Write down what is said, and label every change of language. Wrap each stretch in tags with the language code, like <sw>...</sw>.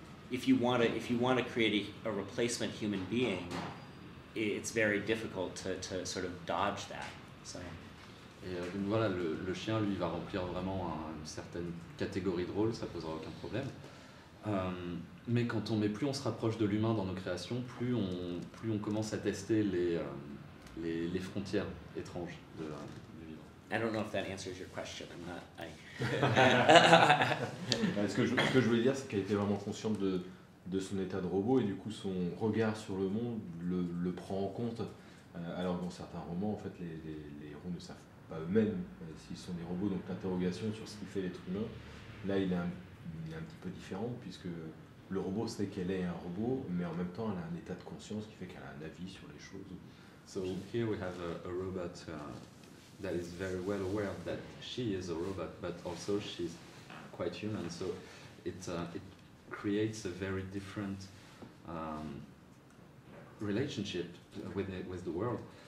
<en>If you want to create a replacement human being, it's very difficult to sort of dodge that. So.</en> <fr>Et donc voilà, le chien, lui, va remplir vraiment une certaine catégorie de rôle, ça posera aucun problème. Mais plus on se rapproche de l'humain dans nos créations, plus on commence à tester les frontières étranges du vivant.</fr> <en>I don't know if that answers your question.</en> <fr>Ce que je voulais dire, c'est qu'elle était vraiment consciente de son état de robot et du coup son regard sur le monde le prend en compte. Alors dans certains romans, en fait, les héros ne savent pas eux-mêmes s'ils sont des robots, donc l'interrogation sur ce qui fait l'être humain, là il est un petit peu différente puisque le robot sait qu'elle est un robot, mais en même temps elle a un état de conscience qui fait qu'elle a un avis sur les choses.</fr> <en>So here we have a robot that is very well aware that she is a robot, but also she's quite human. So it creates a very different relationship with the world.</en>